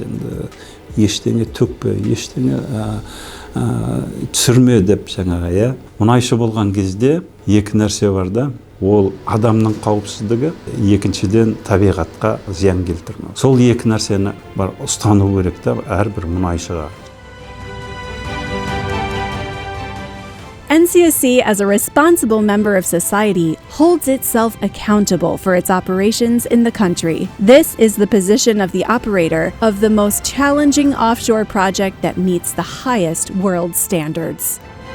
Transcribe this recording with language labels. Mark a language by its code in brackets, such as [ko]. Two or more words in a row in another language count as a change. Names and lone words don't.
[kk] Енді ештеңе төкпе, ештеңе түсірме деп жаңағы, иә. Мұнайшы болған кезде екі нәрсе бар да. Ол адамның қауіпсіздігі, екіншіден табиғатқа зиян келтірмеу. Сол екі нәрсені бар ұстану керек та әрбір мұнайшыға. [en] NCSC, as a responsible member of society, holds itself accountable for its operations in the country. This is the position of the operator of the most challenging offshore project that meets the highest world standards.